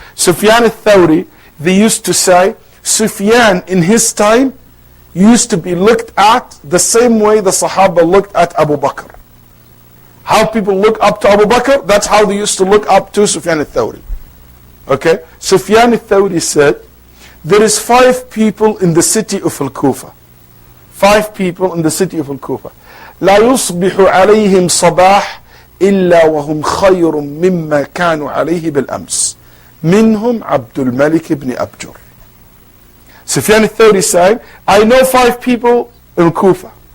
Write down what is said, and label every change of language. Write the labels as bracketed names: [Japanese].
[English] Sufyan al-Thawri, they used to say, Sufyan in his time used to be looked at the same way the Sahaba looked at Abu Bakr. How people look up to Abu Bakr, that's how they used to look up to Sufyan al-Thawri. Okay? Sufyan al-Thawri said, there is 5 people in the city of Al-Kufa. 5 people in the city of Al-Kufa. [Arabic] لا يصبح عليهم صباح إلا وهم خير مما كانوا عليه بالأمس. منهم عبد الملك بن أبجر. [English] Sufyan al-Thawri said, I know 5 people in Kufa.